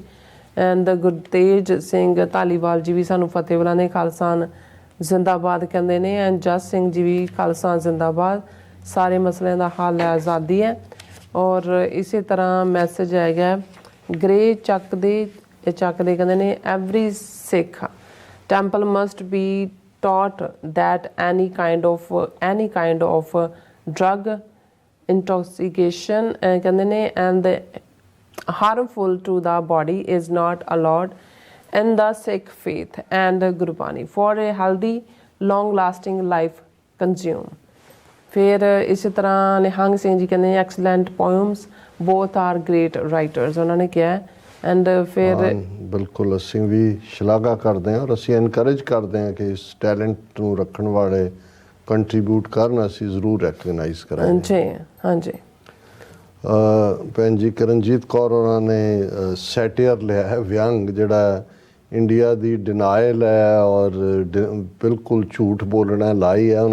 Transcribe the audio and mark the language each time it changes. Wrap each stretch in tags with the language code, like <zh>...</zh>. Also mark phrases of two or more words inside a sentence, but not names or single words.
<pa>ਐਂਡ ਗੁਰਤੇਜ ਸਿੰਘ ਧਾਲੀਵਾਲ ਜੀ ਵੀ ਸਾਨੂੰ ਫਤਿਹ ਬੁਲਾਉਂਦੇ, ਖਾਲਸਾ ਜ਼ਿੰਦਾਬਾਦ ਕਹਿੰਦੇ ਨੇ। ਐਂਡ ਜਸ ਸਿੰਘ ਜੀ ਵੀ ਖਾਲਸਾ ਜ਼ਿੰਦਾਬਾਦ, ਸਾਰੇ ਮਸਲਿਆਂ ਦਾ ਹੱਲ ਹੈ ਆਜ਼ਾਦੀ ਹੈ। ਔਰ ਇਸੇ ਤਰ੍ਹਾਂ ਮੈਸੇਜ ਆਏਗਾ ਗ੍ਰੇ ਚੱਕ ਦੇ ਕਹਿੰਦੇ ਨੇ</pa> <en>every Sikh temple must be taught that any kind of drug intoxication</en> <pa>ਕਹਿੰਦੇ ਨੇ</pa> <en>and harmful to the body is not allowed in the Sikh faith and Gurbani for a healthy long lasting life consume।</en> <pa>ਫਿਰ ਇਸੇ ਤਰ੍ਹਾਂ ਨਿਹੰਗ ਸਿੰਘ ਜੀ ਕਹਿੰਦੇ</pa> <en>excellent poems both are great writers</en> <pa>ਉਹਨਾਂ ਨੇ ਕਿਹਾ। ਐਂਡ ਫਿਰ ਬਿਲਕੁਲ ਅਸੀਂ ਵੀ ਸ਼ਲਾਘਾ ਕਰਦੇ ਹਾਂ ਔਰ ਅਸੀਂ ਐਨਕਰੇਜ ਕਰਦੇ ਹਾਂ ਕਿ ਇਸ ਟੈਲੈਂਟ ਨੂੰ ਰੱਖਣ ਵਾਲੇ ਕੰਟਰੀਬਿਊਟ ਕਰਨ, ਅਸੀਂ ਜ਼ਰੂਰ ਰੈਕਗਨਾਈਜ਼ ਕਰਾਂਗੇ ਜੀ। ਹਾਂਜੀ, ਭੈਣ ਜੀ ਕਰਨਜੀਤ ਕੌਰ ਉਹਨਾਂ ਨੇ ਸੈਟੀਅਰ ਲਿਆ ਹੈ, ਵਿਅੰਗ, ਜਿਹੜਾ ਇੰਡੀਆ ਦੀ ਡਿਨਾਇਲ ਹੈ ਔਰ ਬਿਲਕੁਲ ਝੂਠ ਬੋਲਣਾ ਲਾਈ ਹੈ।</pa>